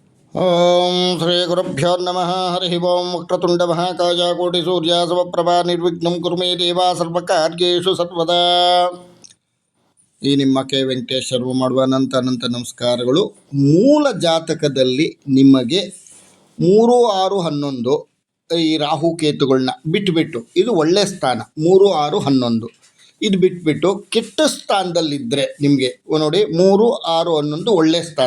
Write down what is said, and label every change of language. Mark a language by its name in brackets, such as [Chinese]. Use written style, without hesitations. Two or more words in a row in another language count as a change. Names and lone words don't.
[Sanskrit] ಓಂ ಶ್ರೀ ಗುರುಭ್ಯೋ ನಮಃ. ಹರಿ ಓಂ. ವಕ್ರತುಂಡ ಮಹಾಕಾಯ ಕೋಟಿ ಸೂರ್ಯ ಸಮಪ್ರಭಾ ನಿರ್ವಿಘ್ನಂ ಕುರು ಮೇ ದೇವ ಸರ್ವಕಾರ್ಯೇಷು ಸರ್ವದಾ. [Kannada] ಈ ನಿಮ್ಮ ಕೆ ವೆಂಕಟೇಶ್ ಶರ್ಮ ಮಾಡುವ ಅನಂತ ನಮಸ್ಕಾರಗಳು. ಮೂಲ ಜಾತಕದಲ್ಲಿ ನಿಮಗೆ 3, 6, 11 ಈ ರಾಹುಕೇತುಗಳನ್ನ ಬಿಟ್ಟುಬಿಟ್ಟು, ಇದು ಒಳ್ಳೆ ಸ್ಥಾನ 3, 6, 11 ಇದು ಬಿಟ್ಬಿಟ್ಟು ಕೆಟ್ಟ ಸ್ಥಾನದಲ್ಲಿದ್ದರೆ ನಿಮಗೆ ನೋಡಿ 3, 6, 11 ಒಳ್ಳೆಯ ಸ್ಥಾನ.